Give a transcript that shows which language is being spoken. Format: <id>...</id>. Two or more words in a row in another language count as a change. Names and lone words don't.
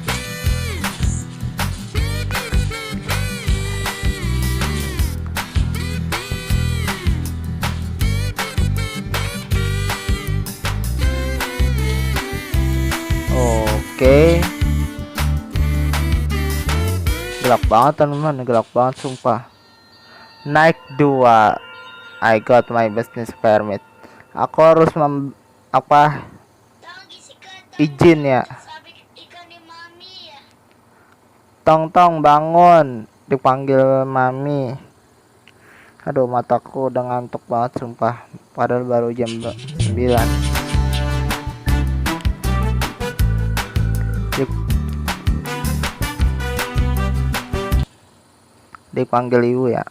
<id>Oke. Gelap banget teman-teman, gelap banget sumpah. Naik 2.</id> <en>I got my business permit.</en> <id>Aku harus izin ya.</id> <tl>Sabi ikaw ni Mami.</tl> <id>Tong bangun, dipanggil Mami. Aduh, mataku udah ngantuk banget sumpah. Padahal baru jam 9. Dipanggil ibu ya.</id>